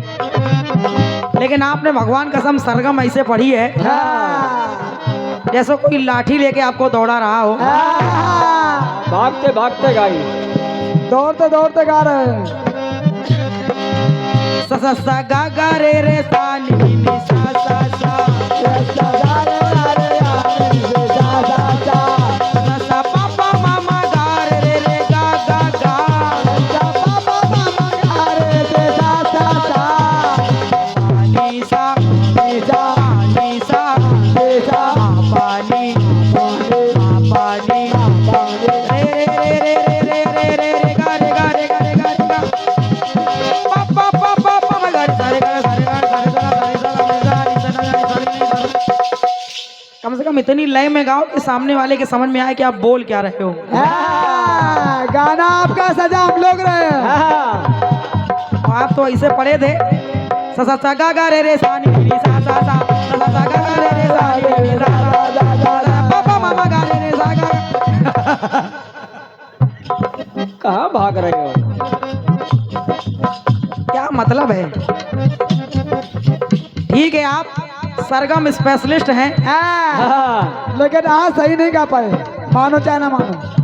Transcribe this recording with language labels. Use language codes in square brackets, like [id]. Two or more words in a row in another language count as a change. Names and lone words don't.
[hi] लेकिन आपने भगवान कसम सरगम ऐसे पढ़ी है जैसे कोई लाठी लेके आपको दौड़ा रहा हो। भागते भागते गाई। दौड़ते गा रहे हैं। सा सा सा गा गा रे रे सा नी नी नी सा सा सा सा सा पा पा मा मा गा रे रे रे गा गा गा नी सा नी सा पा नी पा नी रे रे रे रे रे रे रे रे गा रे गा रे गा रे गा रे गा पा पा पा पा पा मा गा रे सा रे गा रे गा रे गा रे गा रे गा कम से कम इतनी लय में गाओ कि सामने वाले के समझ में आए कि आप बोल क्या रहे हो। गाना आपका सजा हम लोग रहे हैं। आप तो ऐसे पढ़े थे सा सा सा गा गा रे रे सा नी नी सा सा सा सा सा गा गा रे रे सा नी नी सा सा पापा मामा गा रे रे सा गा। कहाँ भाग रहे हो? क्या मतलब है? ठीक है, आप सरगम स्पेशलिस्ट हैं, लेकिन आज सही नहीं गा पाए, मानो चाहे ना मानो।